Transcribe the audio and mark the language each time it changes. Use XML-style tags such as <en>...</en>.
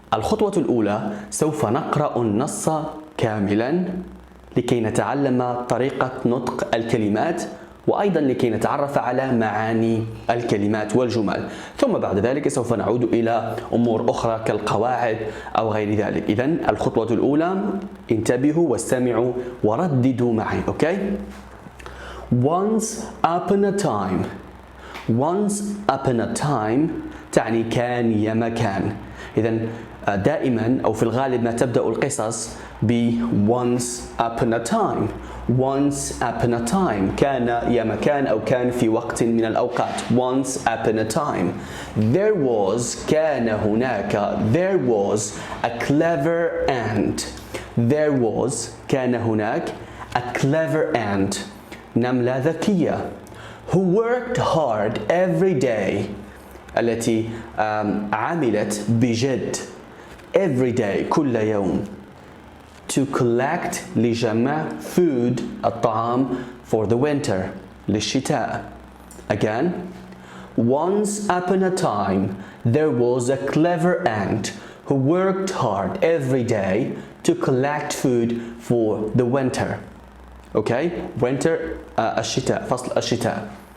<ar>الخطوة الأولى، سوف نقرأ النص كاملا لكي نتعلم طريقة نطق الكلمات، وأيضا لكي نتعرف على معاني الكلمات والجمل. ثم بعد ذلك سوف نعود إلى أمور أخرى كالقواعد أو غير ذلك. إذا الخطوة الأولى، انتبهوا واستمعوا ورددوا معي.</ar> <en>Okay? Once upon a time. Once upon a time</en> <ar>تعني كان يا مكان. إذا دائما أو في الغالب ما تبدأ القصص ب</ar> <en>once upon a time. Once upon a time</en> <ar>كان يا مكان أو كان في وقت من الأوقات.</ar> <en>Once upon a time. There was</en> <ar>كان هناك.</ar> <en>There was a clever ant. There was</en> <ar>كان هناك</ar> <en>a clever ant.</en> <ar>نملة ذكية.</ar> <en>Who worked hard every day.</en> <ar>التي عملت بجد</ar> <en>every day</en> <ar>كل يوم.</ar> <en>To collect لجمع food الطعام for the winter للشتاء. Again, once upon a time there was a clever ant who worked hard every day to collect food for the winter.</en> <ar>Okay, winter الشتاء، فصل الشتاء.</ar>